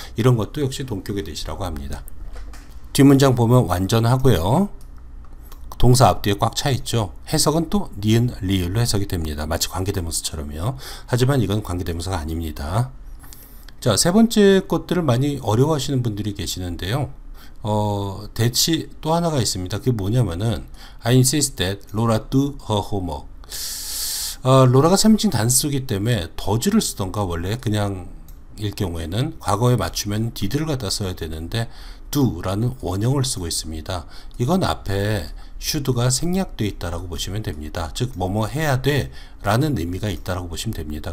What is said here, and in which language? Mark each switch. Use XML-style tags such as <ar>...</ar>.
<ko>이런 것도 역시 동격의 that이라고 합니다. 뒷문장 보면 완전하고요, 동사 앞뒤에 꽉 차 있죠. 해석은 또 니은, 리을로 해석이 됩니다. 마치 관계대명사처럼요. 하지만 이건 관계대명사가 아닙니다. 자, 세 번째 것들을 많이 어려워하시는 분들이 계시는데요. that이 또 하나가 있습니다. 그게 뭐냐면은</ko> <en>I insist that Laura do her homework.</en> <ko>로라가 3인칭 단수이기 때문에 더즈를 쓰던가, 원래 그냥 일 경우에는 과거에 맞추면 did를 갖다 써야 되는데 do라는 원형을 쓰고 있습니다. 이건 앞에 should가 생략되어 있다라고 보시면 됩니다. 즉 뭐뭐 해야 돼 라는 의미가 있다라고 보시면 됩니다.</ko>